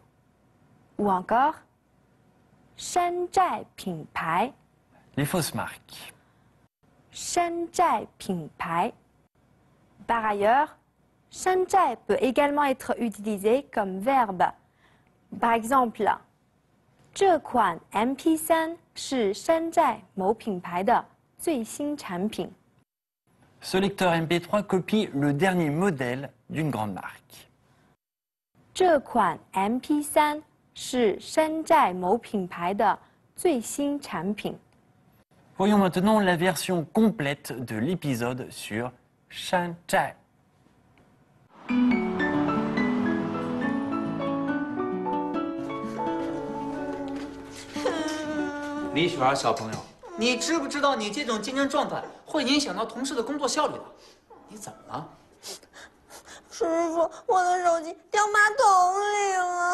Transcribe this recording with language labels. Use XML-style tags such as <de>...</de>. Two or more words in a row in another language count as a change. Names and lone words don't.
<fr>Ou encore</fr> <zh>山寨品牌.</zh> <fr>Les fausses marques.</fr> <zh>山寨品牌.</zh> <fr>Par ailleurs, Shanzhai peut également être utilisé comme verbe. Par exemple,</fr> <zh>这款 MP3 是山寨某品牌的最新产品。</zh> <fr>Ce lecteur MP3 copie le dernier modèle d'une grande marque.</fr> <zh>这款 MP3 是山寨某品牌的最新产品。</zh> <fr>Voyons maintenant la version complète de l'épisode sur Shan Zhai.</fr> <zh>李雪儿小朋友，你知不知道你这种竞争状态会影响到同事的工作效率的？你怎么了？师傅，我的手机掉马桶里了。</zh>